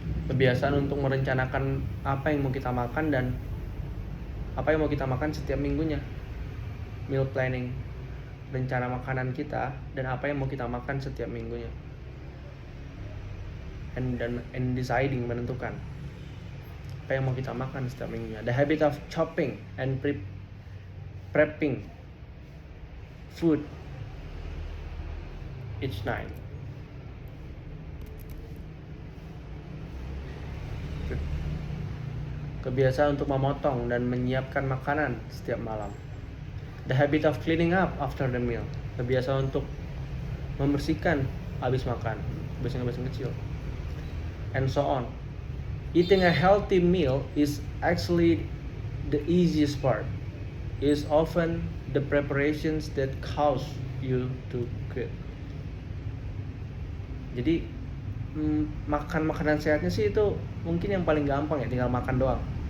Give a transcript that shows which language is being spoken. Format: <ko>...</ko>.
<id>Kebiasaan untuk merencanakan apa yang mau kita makan dan apa yang mau kita makan setiap minggunya. Meal planning, rencana makanan kita dan apa yang mau kita makan setiap minggunya.</id> <en>And deciding,</en> <id>menentukan apa yang mau kita makan setiap minggunya.</id> <en>The habit of chopping and prepping food each night.</en> <id>Kebiasaan untuk memotong dan menyiapkan makanan setiap malam.</id> <en>The habit of cleaning up after the meal.</en> <id>Kebiasaan untuk membersihkan habis makan, kebiasaan kecil.</id> <en>And so on. Eating a healthy meal is actually the easiest part. is often the preparations that cause you to quit.</en> <id>Jadi makan makanan sehatnya sih itu mungkin yang paling gampang ya, tinggal makan doang.</id>